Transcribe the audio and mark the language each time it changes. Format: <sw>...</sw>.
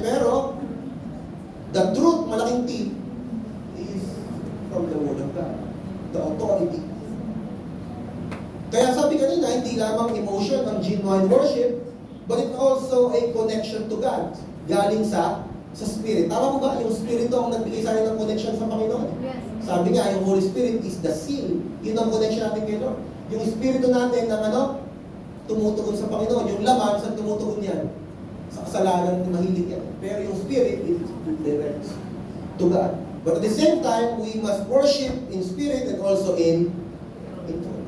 <en>Pero, the truth,</en> <tl>malaking T,</tl> <en>is from the Word of God. The authority.</en> <tl>Kaya sabi kanina, hindi lamang</tl> <en>emotion ang genuine worship, but it also a connection to God.</en> <tl>Galing sa Spirit. Tama mo ba? Yung Spirit ang nagbigay sa akin ng connection sa Panginoon.</tl> <en>Yes.</en> <tl>Sabi nga, yung Holy Spirit</tl> <en>is the seal.</en> <tl>Yun ang connection natin kay Lord. Yung Espiritu natin ng tumutugon sa Panginoon. Yung laman, saan tumutugon yan? Sa kasalanan, mahilig yan. Pero yung</tl> <en>Spirit, it directs to God. But at the same time, we must worship in spirit and also in truth.</en>